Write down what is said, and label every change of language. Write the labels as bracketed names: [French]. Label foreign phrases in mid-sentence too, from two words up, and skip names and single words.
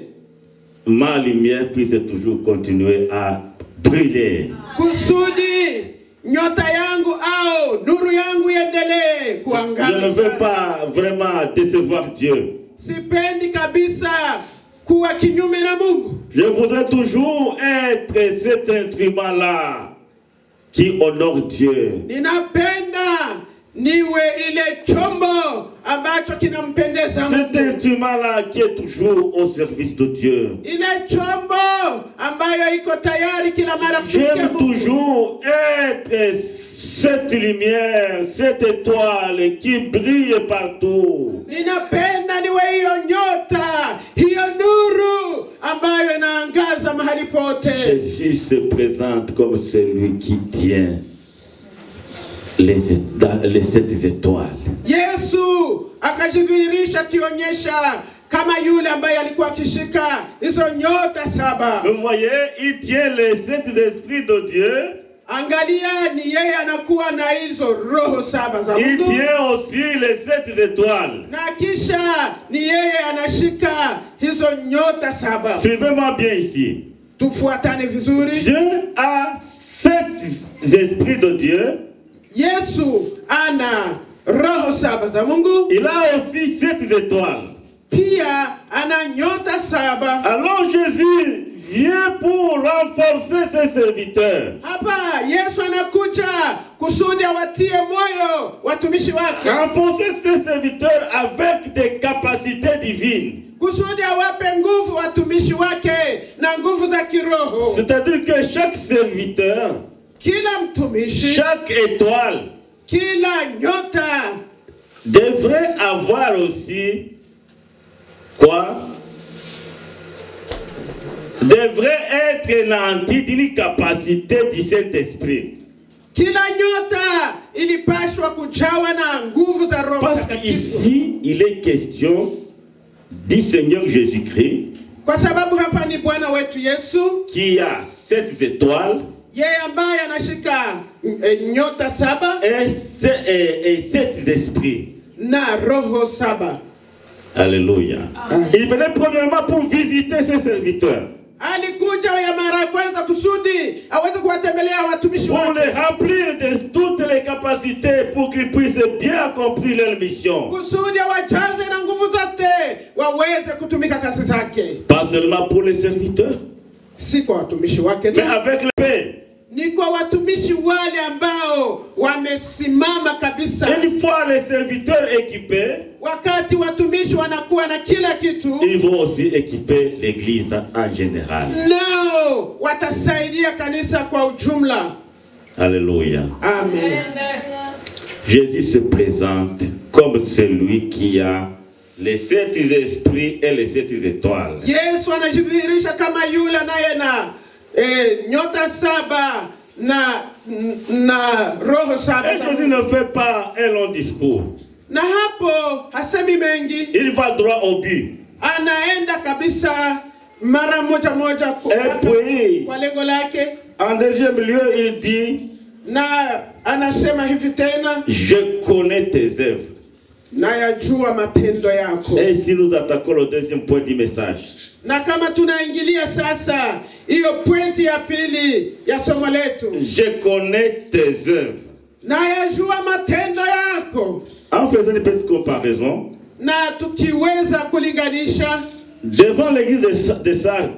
[French] ma lumière puisse toujours continuer à brûler. [Swahili] kusudi nyota yangu au nuru yangu iendelee [French] Je ne [Swahili] kuangaza. [French] veux pas vraiment décevoir Dieu. [Swahili] Sipendi kabisa kuwa kinyume na Mungu. [French] Je voudrais toujours être cet instrument-là qui honore Dieu. [Swahili] Ninapenda niwe ile chombo ambacho kinampendeza [French] Cet [Swahili] Mungu. [French] instrument-là qui est toujours au service de Dieu. [Swahili] Ile chombo ambayo iko tayari kila mara kutumikia [French] J'aime [Swahili] Mungu. [French] toujours être cette lumière, cette étoile qui brille partout. [Swahili] Ninapenda niwe hiyo nyota, hiyo nuru ambayo inaangaza mahali pote. [French] Jésus se présente comme celui qui tient les 7 étoiles. [Swahili] Yesu akajidhihirisha akionyesha kama yule ambaye alikuwa akishika hizo nyota 7. [French] Vous voyez, il tient les 7 esprits de Dieu. [Swahili] Angalia, ni yeye anakuwa na hizo roho 7 za [French] Il [Swahili] Mungu. [French] tient aussi les 7 étoiles. [Swahili] Na kisha ni yeye anashika hizo nyota 7. [French] Suivez-moi bien ici. [Swahili] Tufuatane vizuri. [French] Dieu a 7 esprits de Dieu. [Swahili] Yesu ana roho 7 za Mungu. [French] Il a aussi 7 étoiles. [Swahili] Pia ana nyota 7. [French] Alors Jésus vient pour renforcer ses serviteurs. [Swahili] Hapa Yesu anakuja kusudi awatie moyo watumishi wake. [French] Renforcer ses serviteurs avec des capacités divines. [Swahili] Kusudi awape nguvu watumishi wake na nguvu za kiroho. [French] C'est-à-dire que chaque serviteur, [Swahili] Kila mtumishi, [French] chaque étoile [Swahili] kila nyota [French] devrait avoir aussi quoi? Devrait être nanti d'une capacité du Saint-Esprit. [Swahili] kila nyota ilipashwa kujawa na nguvu za Roho [French] Parce [Swahili] Mtakatifu. [French] qu'ici, il est question du Seigneur Jésus-Christ [Swahili] Kwa sababu hapa ni Bwana wetu Yesu, [French] qui a 7 étoiles [Swahili] yeye ambaye anashika nyota 7 [French] et 7 esprits. [Swahili] na roho 7. [French] Alléluia. Il venait premièrement pour visiter ses serviteurs. [Swahili] Alikuja ya mara ya kwanza kusudi aweze kuwatembelea watumishi [French] pour [Swahili] wake, [French] les remplir de toutes les capacités pour qu'ils puissent bien accomplir leur mission. [Swahili] kusudi wajaze na nguvu zote waweze kutumika kazi zake. [French] Pas seulement pour les serviteurs, [Swahili] Si kwa watumishi wake [French] mais avec le paix. [Swahili] ni kwa watumishi wale ambao wamesimama kabisa. [French] Une fois les serviteurs équipés, [Swahili] Wakati watumishi wanakuwa na kila kitu, [French] ils vont aussi équiper l'église en général. [Swahili] nao watasaidia kanisa kwa ujumla. [French] Alléluia. Amen. Jésus se présente comme celui qui a les 7 esprits et les 7 étoiles. [Swahili] Yesu anajidhihirisha kama yule naye na nyota saba na roho saba. [French] Et Jésus ne fait pas un long discours. [Swahili] Na hapo hasemi mengi, [French] Il va droit au but. [Swahili] anaenda kabisa mara moja moja [French] Et puis, [Swahili] kwa lengo lake. [French] en deuxième lieu, il dit, [Swahili] Na anasema hivi tena, [French] je connais tes œuvres. [Swahili] na yajua matendo yako. [French] Et si nous attaquons le deuxième point du message, [Swahili] Na kama tunaingilia sasa hiyo pointi ya pili ya somo letu, [French] je connais tes œuvres. [Swahili] na yajua matendo yako. [French] En faisant une petite comparaison, [Swahili] Na tukiweza kulinganisha [French] devant l'église de Sardes,